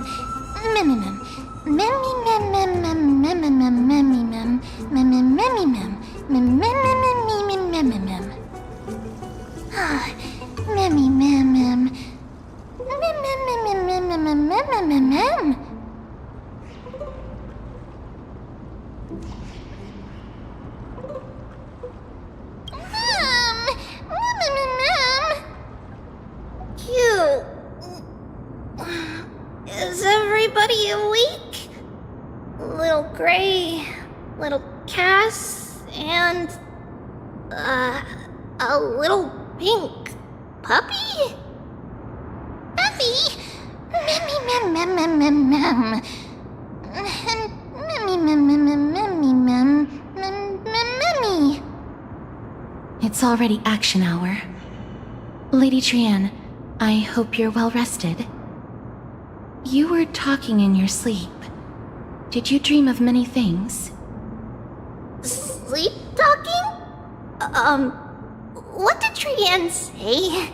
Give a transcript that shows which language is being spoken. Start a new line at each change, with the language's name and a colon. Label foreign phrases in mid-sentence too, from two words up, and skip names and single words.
English: Memmy mem. Memmy mem mem mem memmy mem memmy mem. Memmy memmy mem. Mem mem mem mem mem mem. Memmy mem mem. Mem mem mem mem mem mem mem mem mem. Is everybody awake? Little Gray, little Cass, and a little pink puppy? Puppy? Memmy mem mem mem mem mem. Memmy mem mem mem memmy mem mem mem memmy. It's already action hour. Lady Trianne, I hope you're well rested. you were talking in your sleep. Did you dream of many things? Sleep talking? What did Trian say?